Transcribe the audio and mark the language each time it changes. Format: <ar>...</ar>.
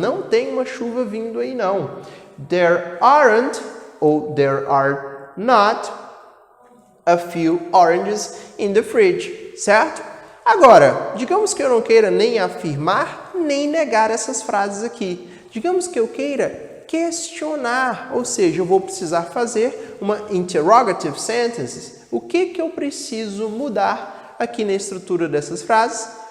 <pt>Não tem uma chuva vindo aí, não.</pt> <en>There aren't, ou there are not, a few oranges in the fridge, certo?</en> <pt>Agora, digamos que eu não queira nem afirmar, nem negar essas frases aqui. Digamos que eu queira questionar, ou seja, eu vou precisar fazer uma interrogative sentence. O que eu preciso mudar aqui na estrutura dessas frases?</pt>